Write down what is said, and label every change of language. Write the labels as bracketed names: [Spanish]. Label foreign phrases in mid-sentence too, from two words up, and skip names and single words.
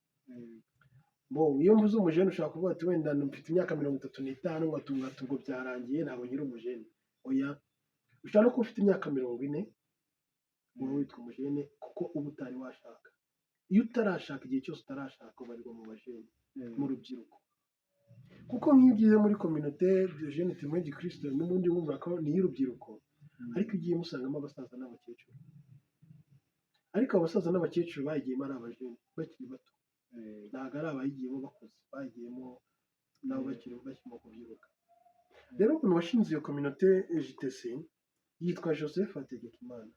[Kinyarwanda] Iyo mvuze umujene ushobora kuvuga ati wenda mfite imyaka 35 ngatunga ngo byarangiye ntabwo nkiri umujene. Oya, ushobora no kuba ufite imyaka 40 wowe witwa umujene kuko uba utari washaka. Iyo utarashaka, igihe cyose utarashaka ubarirwa mu bajene, mu rubyiruko. Kuko nk'iyo ugiye muri communauté de jeunes témoins du Christ n'ubundi wumva ko ni y'urubyiruko, ariko ugiye musangamo abasaza n'abakecuru. Ariko abasaza n'abakecuru bayigiyemo ari abajene bakiri bato, ntabwo ari abayigiyemo bakuze, bayigiyemo nabo bakirimo kubyiruka. Rero umuntu washinze iyo communauté JTC yitwa Joseph Hategekimana.